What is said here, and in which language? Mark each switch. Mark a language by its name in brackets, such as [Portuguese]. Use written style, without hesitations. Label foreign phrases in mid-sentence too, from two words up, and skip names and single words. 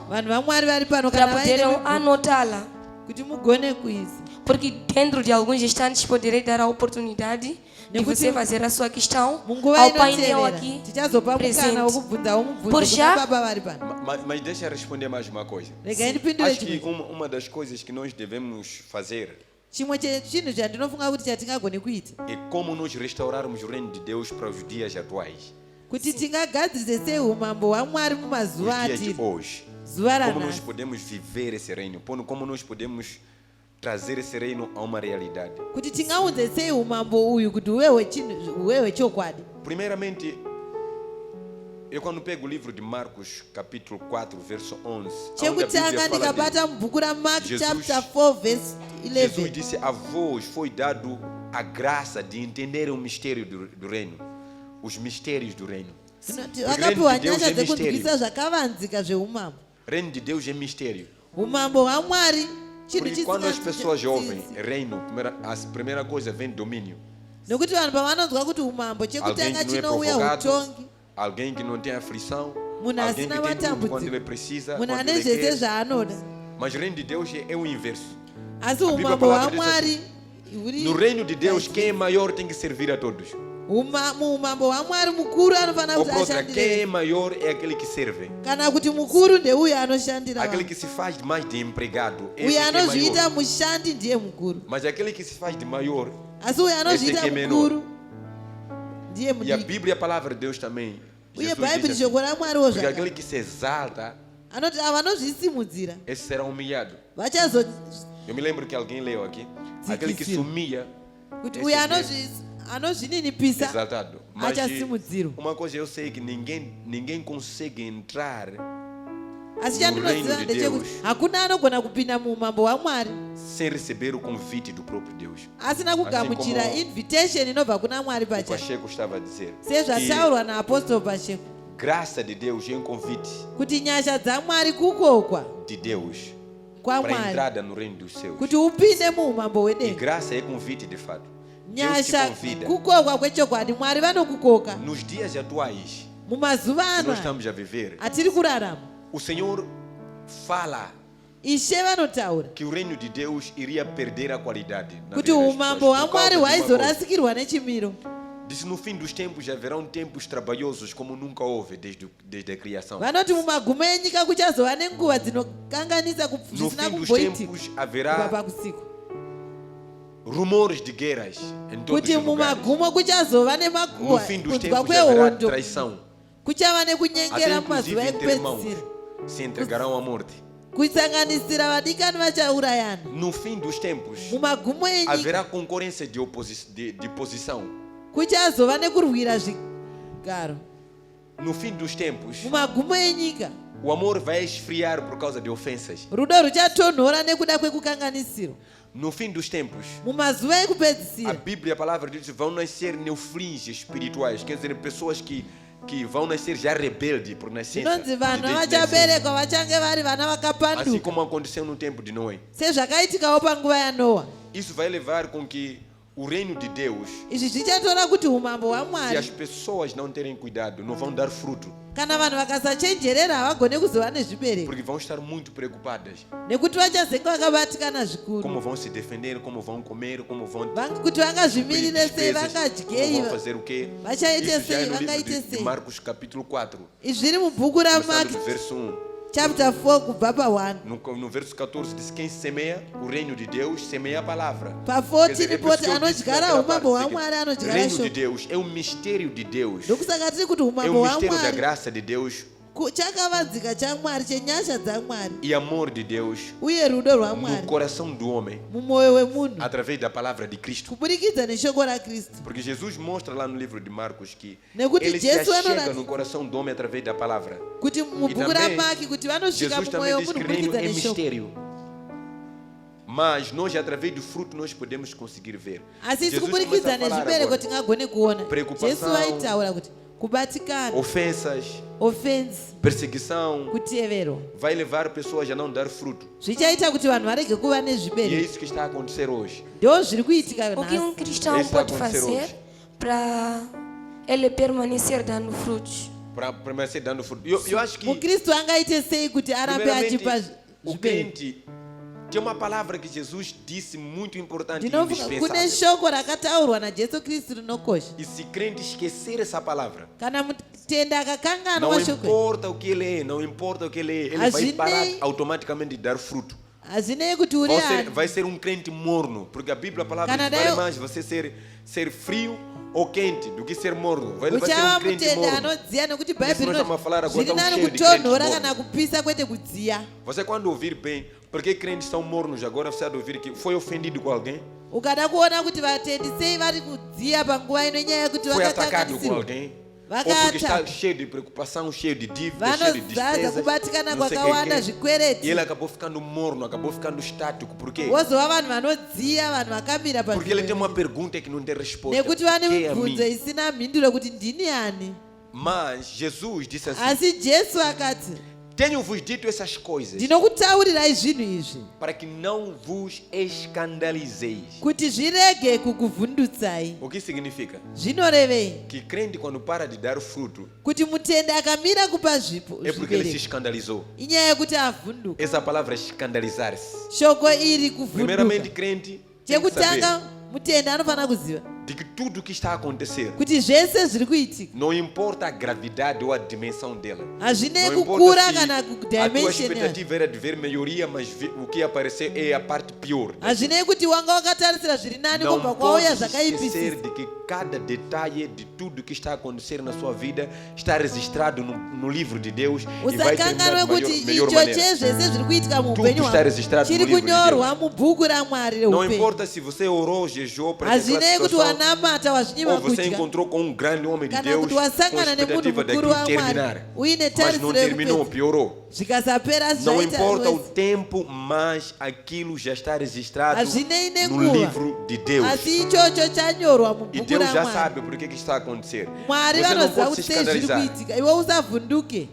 [Shona] Vanhu vaMwari vari pano [Portuguese] para [Shona] kana [Portuguese] poderem [Shona] vaine [Portuguese] anotá-la. [Shona] kuti mugone kuisa, [Portuguese] Porque dentro de alguns instantes poderei dar a oportunidade de [Shona] Nekuti [Portuguese] você fazer a sua questão [Shona] munguva [Portuguese] ao painel [Shona] inoteerera [Portuguese] aqui [Shona] tichazopa mukana [Portuguese] presente. [Shona] wokubvunzawo mubvunzo [Portuguese] Por [Shona] kuna [Portuguese] já- [Shona] baba vari pano. [Portuguese] Mas deixa eu responder mais uma coisa. [Shona] Regai ndipindure [Portuguese] Acho que [Shona] chimwe [Portuguese] uma das coisas que nós devemos fazer [Shona] chinhu chandinofunga kuti chatingagone kuita, [Portuguese] é como nós restaurarmos o reino de Deus para os dias atuais, [Shona] kuti tingagadzirise sei umambo hwaMwari [Portuguese] os [Shona] mumazuva [Portuguese] dias de [Shona] atiri, [Portuguese] hoje. [Shona] zuva [Portuguese] Como nós [Shona] ranhasi, [Portuguese] podemos viver esse reino, como nós podemos trazer esse reino a uma realidade. [Shona] kuti tingaunze sei umambo uyu kuti uve hwechokwadi. [Portuguese] Primeiramente, eu quando pego o livro de Marcos, capítulo 4, verso 11, onde a Bíblia [Shona] Chekutanga [Portuguese] fala [Shona] ndikabata mubhuku raMark [Portuguese] Jesus- [English] chapter 4 verse [Portuguese] Jesus [English] 11, [Portuguese] disse: a vós foi dado a graça de entender o mistério do reino, os mistérios do reino. [Shona] Tinoti [Portuguese] Reino de [Shona] vakapiwa [Portuguese] Deus [Shona] nyasha [Portuguese] é [Shona] dzekunzwisa zvakavanzika zveumambo. [Portuguese] Reino de Deus é mistério. [Shona] Umambo hwaMwari chinhu [Portuguese] Porque quando as pessoas ouvem [Shona] chisinga, [Portuguese] reino, a primeira coisa vem domínio. [Shona] nokuti vanhu pavanonzwa kuti umambo [Portuguese] Alguém [Shona] chekutanga [Portuguese] que não é [Shona] chinouya [Portuguese] provocado, [Shona] utongi, [Portuguese] alguém que não tem aflição, [Shona] munhu [Portuguese] alguém [Shona] asina [Portuguese] que tem tudo quando [Shona] matambudziko, [Portuguese] ele precisa, [Shona] munhu [Portuguese] quando [Shona] ane [Portuguese] ele [Shona] zvese [Portuguese] quer. [Shona] zvaanoda. [Portuguese] Mas o reino de Deus é o inverso. [Shona] Asi [Portuguese] Bíblia [Shona] umambo [Portuguese] palavra diz [Shona] hwaMwari huri [Portuguese] No reino de Deus, quem é maior tem que servir a todos. [Shona] muumambo hwaMwari mukuru anofanira [Portuguese] Ou [Shona] kuti [Portuguese] por outra, quem é [Shona] ashandire, [Portuguese] maior é aquele que serve. [Shona] kana kuti mukuru ndeuyo anoshandira [Portuguese] Aquele [Shona] vanhu. [Portuguese] que se faz mais de empregado, esse [Shona] Uyo [Portuguese] que é [Shona] anozviita [Portuguese] maior. [Shona] mushandi ndiye mukuru, [Portuguese] Mas aquele que se faz de maior, [Shona] asi uyo anozviita [Portuguese] Esse que é menor. [Shona] mukuru ndiye [Portuguese] e a [Shona] mudiki. [Portuguese] Bíblia, a palavra de Deus também. [Shona] Uye [Portuguese] Jesus [Shona] bhaibheri [Portuguese] diz assim, [Shona] shoko raMwariwo [Portuguese] porque [Shona] zvakare [Portuguese] aquele que se exalta, [Shona] anoti ava vanozvisimudzira [Portuguese] esse será humilhado. [Shona] vachazo [Portuguese] Eu me lembro que alguém leu aqui. Aquele que se [Shona] Zikisiro. [Portuguese] humilha, [Shona] kuti [Portuguese] esse [Shona] uyo [Portuguese] mesmo, [Shona] anozvininipisa [Portuguese] exaltado. Mas [Shona] achasimudzirwa. [Portuguese] uma coisa eu sei que ninguém consegue entrar [Shona] Asi [Portuguese] No [Shona] chandinoziva [Portuguese] reino de [Shona] ndechekuti [Portuguese] Deus. [Shona] hakuna anogona kupinda muumambo hwaMwari [Portuguese] sem receber o convite do próprio Deus. [Shona] asina kugamuchira [Portuguese] como [Shona] invitation inobva kuna Mwari [Portuguese] O [Shona] pachake, [Portuguese] Pacheco estava a dizer. [Shona] sezvataurwa naapostolo Pasheko. [Portuguese] graça de Deus é um convite [Shona] kuti nyasha dzamwari kukokwa [Portuguese] de Deus [Shona] kwa [Portuguese] para a [Shona] mwari [Portuguese] entrada no reino dos céus. [Shona] kuti upinde muumambo [Portuguese] E [Shona] hwedenga. [Portuguese] graça é convite de fato. Deus te [Shona] Nyasha [Portuguese] convida. [Shona] kukokwa kwechokwadi, mwari vanokukoka. [Portuguese] Nos dias atuais [Shona] Mumazuva [Portuguese] que [Shona] ano [Portuguese] nós estamos a viver, [Shona] atiri kurarama, [Portuguese] o Senhor fala [Shona] ishe vanotaura [Portuguese] que o reino de Deus iria perder a qualidade na [Shona] kuti [Portuguese] vida das [Shona] umambo [Portuguese] pessoas por [Shona] hwamwari [Portuguese] causa de uma coisa. [Shona] hwaizorasikirwa nechimiro. [Portuguese] Diz: no fim dos tempos haverão tempos trabalhosos como nunca houve desde a criação. [Shona] Vanoti mumagumo enyika kuchazova nenguva dzinokanganisa [Portuguese] No [Shona] zvisina [Portuguese] fim dos [Shona] kumboitika [Portuguese] tempos [Shona] kubva [Portuguese] haverá [Shona] pakusiku, [Portuguese] rumores de guerras em todos [Shona] kuti [Portuguese] os lugares. [Shona] mumagumo kuchazova [Portuguese] No [Shona] nemakuhwa [Portuguese] fim dos [Shona] kunzwa [Portuguese] tempos haverá [Shona] kwehondo, [Portuguese] traição. [Shona] kuchava [Portuguese] Até [Shona] nekunyengera [Portuguese] inclusive [Shona] mumazuva [Portuguese] entre irmãos [Shona] ekupedzisira, [Portuguese] se entregarão à morte. [Shona] kusanganisira vadikani vachaurayana. [Portuguese] No fim dos tempos [Shona] Mumagumo enyika [Portuguese] haverá concorrência de posição. [Shona] kuchazova nekurwira zvigaro. [Portuguese] No fim dos tempos, [Shona] Mumagumo enyika [Portuguese] o amor vai esfriar por causa de ofensas. [Shona] rudo ruchatonhora nekuda kwekukanganisirwa. [Portuguese] No fim dos tempos, [Shona] Mumazuva [Portuguese] a [Shona] ekupedzisira [Portuguese] Bíblia, a palavra de Deus, vão nascer neoflins espirituais, quer dizer, pessoas que vão nascer já rebeldes por nascença. [Shona] zvinonzi vanhu [Portuguese] de nascença. [Shona] vachaberekwa vachange vari vana [Portuguese] Assim [Shona] vakapanduka [Portuguese] como aconteceu no tempo de Noé. [Shona] sezvakaitikawo panguva yanoa. [Portuguese] Isso vai levar com que o reino de Deus, [Shona] Izvi zvichatora kuti umambo [Portuguese] se as [Shona] hwamwari [Portuguese] pessoas não terem cuidado, não vão dar fruto, [Shona] kana vanhu vakasachenjerera havagone kuzova nezvibereko, [Portuguese] porque vão estar muito preocupadas. [Shona] nekuti vachazenge vakabatikana zvikuru [Portuguese] Como vão se defender, como vão comer, como vão [Shona] kuti vangazvimirire sei, [Portuguese] como [Shona] vangadyei, [Portuguese] vão fazer o quê? [Shona] vachaite [Portuguese] Isso já é [Shona] sei, [Portuguese] no livro [Shona] vangaite [Portuguese] de [Shona] sei. [Portuguese] Marcos capítulo 4, [Shona] Izvi zviri mubhuku [Portuguese] começando [Shona] raMark [Portuguese] do verso 1. [Shona] chapter 4 kubva pa1. [Portuguese] No verso 14 diz: quem semeia o reino de Deus, semeia a palavra. [Shona] Pa14 [Portuguese] Quer dizer, é por [Shona] poti [Portuguese] isso que eu disse [Shona] anodyara [Portuguese] naquela [Shona] umambo [Portuguese] parte [Shona] hwamwari [Portuguese] que [Shona] anodyara [Portuguese] reino de [Shona] shoko. [Portuguese] Deus é um mistério de Deus. [Shona] Ndokusaka tiri kuti [Portuguese] É [Shona] umambo [Portuguese] um mistério da [Shona] hwamwari [Portuguese] graça de Deus [Shona] chakavanzika chamwari, chenyasha dzamwari [Portuguese] e amor de Deus [Shona] uye rudo [Portuguese] no [Shona] rwamwari [Portuguese] coração do homem, [Shona] mumwoyo wemunhu [Portuguese] através da palavra de Cristo. [Shona] kuburikidza neshoko raKristu. [Portuguese] Porque Jesus mostra lá no livro de Marcos que [Shona] Nekuti [Portuguese] ele se [Shona] Jesu [Portuguese] achega [Shona] anoratidza [Portuguese] no coração do homem através da palavra. [Shona] kuti mubhuku [Portuguese] também, [Shona] raMark kuti vanosvika [Portuguese] Jesus também [Shona] mumwoyo [Portuguese] diz que [Shona] wemunhu [Portuguese] o reino [Shona] kuburikidza [Portuguese] é [Shona] neshoko. [Portuguese] mistério. Mas nós, através do fruto, nós podemos conseguir ver. [Shona] Asi isi [Portuguese] Jesus [Shona] kuburikidza [Portuguese] começa a falar [Shona] nezvibereko [Portuguese] agora. [Shona] tingagone kuona. [Portuguese] Preocupação, [Shona] Jesu vaitaura kuti kubatikana, [Portuguese] Ofensas, [Shona] offense, [Portuguese] perseguição, [Shona] kuteverwa [Portuguese] vai levar pessoas a não dar fruto. [Shona] zvichaita kuti vanhu varege kuva [Portuguese] E é [Shona] nezvibereko. [Portuguese] isso que está a acontecer hoje. [Shona] Ndo zviri kuitika [Portuguese] O que [Shona] nhasi. [Portuguese] um cristão Esse pode acontecer fazer hoje. para ele permanecer dando frutos? Para permanecer dando fruto. Eu acho que, [Shona] mukristu angaite sei kuti arambe [Portuguese] primeiramente, [Shona] achipa [Portuguese] o [Shona] zvibereko? [Portuguese] crente tem uma palavra que Jesus disse muito importante e [Shona] Ndinofunga kune [Portuguese] indispensável. [Shona] shoko rakataurwa najesu kristu rinokosha. [Portuguese] E se crente esquecer essa palavra, [Shona] Kana mutenda [Portuguese] não [Shona] akakanganwa shoko, [Portuguese] importa o que ele é, não importa o que ele é, ele vai [Shona] Azine- [Portuguese] parar automaticamente de dar fruto. [Shona] hazvinei kuti uri ani. [Portuguese] Vai ser um crente morno, porque a Bíblia, a palavra diz, Canadá, vale mais você ser frio ou quente do que ser morno. Vai ser [Shona] uchava [Portuguese] um crente [Shona] mutenda [Portuguese] morno. [Shona] anodziya nekuti [Portuguese] Isso nós [Shona] bhaibheri [Portuguese] estamos a falar agora, [Shona] zviri [Portuguese] está um [Shona] nani [Portuguese] cheio de [Shona] kutonhora [Portuguese] crentes [Shona] kana kupisa kwete kudziya. [Portuguese] Você quando ouvir bem, porque crentes são mornos agora, você há de ouvir que foi ofendido com alguém, [Shona] Ukada kuona kuti vatendi sei vari kudziya panguva ino nenyaya yekuti [Portuguese] foi atacado com [Shona] vakakanganisirwa, [Portuguese] alguém, ou porque está [Shona] vakata [Portuguese] cheio de preocupação, cheio de dívidas, cheio de [Shona] vanozaza [Portuguese] despesas, [Shona] kubatikana [Portuguese] não sei [Shona] kwakawanda [Portuguese] quem. E [Shona] zvikwereti, [Portuguese] ele acabou ficando morno, acabou ficando estático. Por quê? [Shona] wozova vanhu vanodziya, vanhu vakamira [Portuguese] Porque ele tem uma [Shona] panzvimbo [Portuguese] pergunta que não tem resposta. [Shona] nekuti vane [Portuguese] Quem é a [Shona] mibvunzo [Portuguese] mim? [Shona] isina mhinduro kuti ndini ani. [Portuguese] Mas Jesus disse assim: [Shona] Asi Jesu akati, [Portuguese] tenho-vos dito essas coisas [Shona] ndinokutaurirai zvinhu izvi [Portuguese] para que não vos escandalizeis. [Shona] kuti zvirege kukuvhundutsai. [Portuguese] O que significa? [Shona] Zvinorevei [Portuguese] Que crente, quando para de dar fruto, [Shona] kuti mutenda akamira kupa zvipo [Portuguese] é porque ele se [Shona] zvibereko [Portuguese] escandalizou. [Shona] inyaya yekuti avhunduka. [Portuguese] Essa palavra é escandalizar-se. [Shona] Shoko iri [Portuguese] Primeiramente, [Shona] kuvhunduka. [Portuguese] crente tem que saber [Shona] Chekutanga mutenda anofanira kuziva [Portuguese] de que tudo o que está a acontecer, [Shona] kuti zvese zviri kuitika [Portuguese] não importa a gravidade ou a dimensão dela. [Shona] hazvinei [Portuguese] Não [Shona] kukura [Portuguese] importa [Shona] kana [Portuguese] se a tua [Shona] kudimension yacho. [Portuguese] expectativa era de ver melhoria, mas o que apareceu é a parte pior. [Shona] Hazvinei kuti wanga wakatarisira zviri nani [Portuguese] Não [Shona] kobva [Portuguese] pode [Shona] kwauya [Portuguese] esquecer [Shona] zvakaipisisa. [Portuguese] de que cada detalhe de tudo que está a acontecer na sua vida está registrado no livro de Deus e vai terminar [Shona] usakanganwe [Portuguese] de [Shona] kuti [Portuguese] melhor [Shona] icho [Portuguese] maneira. [Shona] chezvese zviri kuitika muupenyu [Portuguese] Tudo está registrado [Shona] chiri [Portuguese] no livro de [Shona] kunyorwa mubhuku raMwari [Portuguese] Não [Shona] reupenyu. [Portuguese] importa se você orou, jejuou para que [Shona] Hazvinei [Portuguese] aquela [Shona] kuti [Portuguese] situação [Shona] wanamata [Portuguese] ou [Shona] wazvinyima [Portuguese] você [Shona] kudya [Portuguese] encontrou com um grande homem de [Shona] kana [Portuguese] Deus [Shona] kuti [Portuguese] com [Shona] wasangana nemunhu [Portuguese] expectativa [Shona] mukuru [Portuguese] daquilo [Shona] wamwari [Portuguese] terminar, [Shona] uine [Portuguese] mas não [Shona] tarisiro [Portuguese] terminou, [Shona] yekupedza [Portuguese] piorou. [Shona] zvikasapera [Portuguese] Não importa o [Shona] zvaita [Portuguese] tempo, mas aquilo já está registrado [Shona] hazvinei [Portuguese] no [Shona] nenguva [Portuguese] livro de Deus. [Shona] asi ichocho chanyorwa [Portuguese] E [Shona] mubhuku [Portuguese] Deus já [Shona] ramwari [Portuguese] sabe por que está a acontecer. [Shona] mwari [Portuguese] Você não [Shona] vanoziva [Portuguese] pode se [Shona] kuti sei zviri [Portuguese] escandalizar. [Shona] kuitika iwe usavhunduke